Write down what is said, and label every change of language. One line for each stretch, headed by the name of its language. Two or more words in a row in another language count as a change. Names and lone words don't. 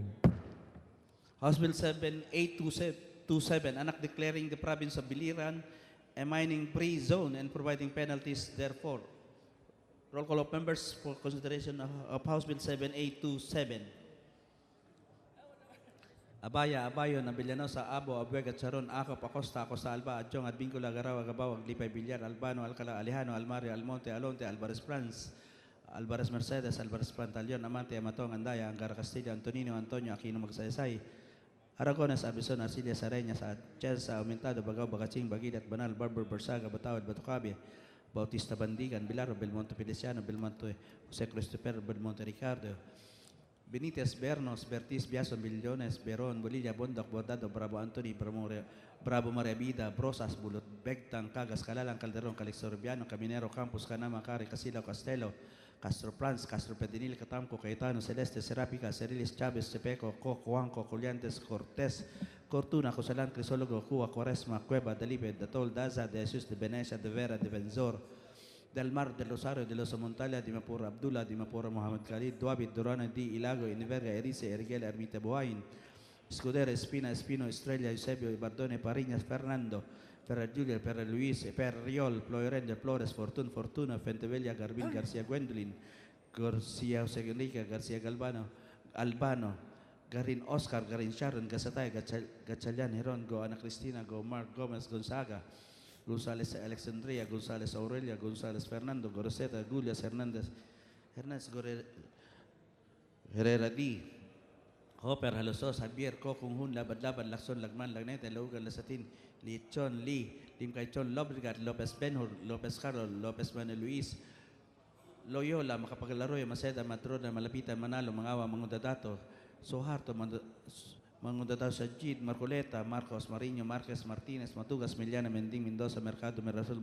English: House Bill 7827, anak declaring the province of Biliran a mining-free zone and providing penalties therefore. Roll call of members for consideration of House Bill 7827. Abaya, Abayo, Nabilianosa, Abo, Abuega, Charon, Acop, Acosta, Acosta, Alba, Adjong, Advincula, Garawa, Gabaw, Aglipay, Villar, Albano, Alcala, Alejano, Almario, Almonte, Alonte, Alvarez Franz, Alvarez Mercedes, Alvarez Pantaleon, Amante, Amatong, Andaya, Angara Castilla, Antonino, Antonio, Aquino Magsaysay, Aragones, Abison, Arcilia, Sareñas, Chelsa, Aumentado, Bagaw, Bagaching, Bagilat, Banal, Barber, Barsaga, Batawad, Batucabe, Bautista Bandigan, Bilaro, Belmonte Feliciano, Belmonte Jose Christopher, Belmonte Ricardo, Benitez, Bernos, Bertis, Biason, Billones, Beron, Bolilla, Bondoc, Bordado, Bravo Anthony, Bravo Maria Vida, Brosas, Bulot, Begtang, Cagas, Calalang, Calderon, Calixto Rubiano, Caminero, Campos, Canama, Cari, Casilo, Castelo, Castro Plans, Castro Pedinil, Catamco, Caetano, Celeste, Serapica, Cerilis, Chavez, Chepeco, Coco, Juanco, Coliantes, Cortés, Cortuna, Cosalan, Crisólogo, Cuba, Cuaresma, Cueva, Delipe, Datol, Daza, de Jesus, de Venecia, de Vera, de Benzor, del Mar, del Rosario, de los Montalia, de Mapur Abdullah, de Mapur Mohamed Khalid, Duabit, Durana, Di Ilago, Iniverga, Erice, Erguel, Ermita Boain, Escudero, Espina, Espino, Estrella, Eusebio, Bardone, Pariñas, Fernando, Per Giulia, Per Luis, Per Riol, Ploirende, Flores, Fortuna, Fentevella, Garbin, García Gwendolyn, García Enrique, García Galvano, Albano, Garin Oscar, Garin Sharon, Gasatay, Gatchalian, Heron, Go Ana Cristina, Go Mark Gomez Gonzaga, González Alexandria, González Aurelia, González Fernando, Goroseta, Julias Hernández, Herrera D. Hopper, Halosos, Javier, Kokung Hun, Labad, Lakson, Lagman, Lagnete, Logan, Lasatin, Lichon, Lee, Lim Kaichon, Lobregat, Lopez Benhur, Lopez Carol, Lopez Manuel Luis, Loyola, Makapagalaroy, Maceda, Matrona, Malapita, Manalo, Mangawa, Mangudadato, Soharto, Mangudadato, Sajid, Marcoleta, Marcos, Mariño, Marquez, Martinez, Matugas, Miliana, Mending, Mendoza, Mercado, Merasol,